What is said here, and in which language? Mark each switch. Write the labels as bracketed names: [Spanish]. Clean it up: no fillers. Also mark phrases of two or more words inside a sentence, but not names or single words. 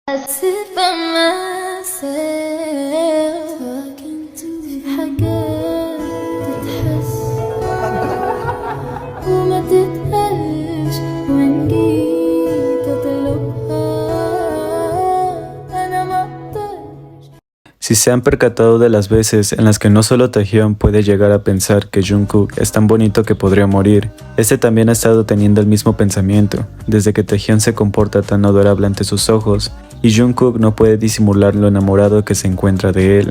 [English] sit by myself talking to [Arabic] في حاجات تتحس وما تتقالش وإن جيت أطلبها أنا ما أقدرش. [Spanish] Si se han percatado de las veces en las que no solo Taehyun puede llegar a pensar que Jungkook es tan bonito que podría morir, este también ha estado teniendo el mismo pensamiento, desde que Taehyun se comporta tan adorable ante sus ojos, y Jungkook no puede disimular lo enamorado que se encuentra de él.